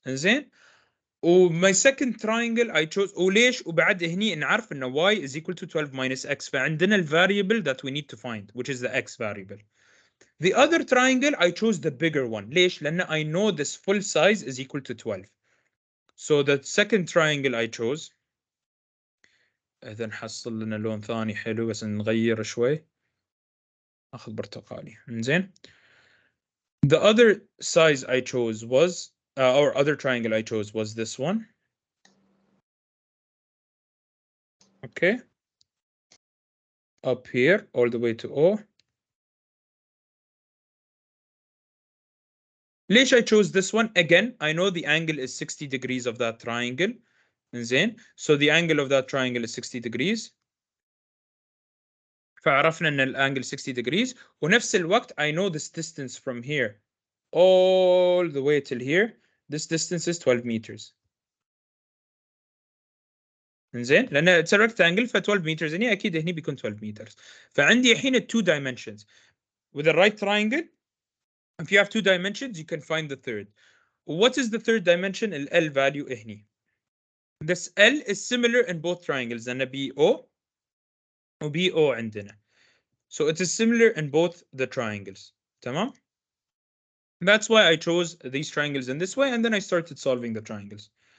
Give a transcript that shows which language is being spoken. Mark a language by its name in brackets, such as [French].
[Arabic] إنزين وماي [English] second triangle I chose [Arabic] وليش وبعد هني نعرف انه [English] y is equal to 12 minus x [Arabic] فعندنا ال [English] variable that we need to find which is the x variable. The other triangle I chose the bigger one. [Arabic] ليش؟ لأن [English] I know this full size is equal to 12. So the second triangle I chose [Arabic] إذا نحصل لنا لون ثاني حلو بس نغير شوي. أخذ برتقالي. إنزين. [English] The other size I chose was or other triangle I chose was this one. Okay. Up here all the way to O. [Arabic] ليش [English] I chose this one? Again, I know the angle is 60 degrees of that triangle. [Arabic] إنزين. [English] So the angle of that triangle is 60 degrees. [Arabic] فعرفنا ان الانجل [English] 60 degrees [Arabic] ونفس الوقت [English] I know this distance from here all the way till here. This distance is 12 meters. [Arabic] إنزين لأن [English] it's a rectangle [Arabic] ف 12 meters هني أكيد هني بيكون 12 meters. فعندي الحين 2 dimensions. [English] With a right triangle, if you have 2 dimensions, you can find the third. What is the third dimension? ال L value هني. This L is similar in both triangles [Arabic] لأن BO و BO عندنا. [English] So it is similar in both the triangles. [Arabic] تمام؟ [English] That's why I chose these triangles in this way and then I started solving the triangles.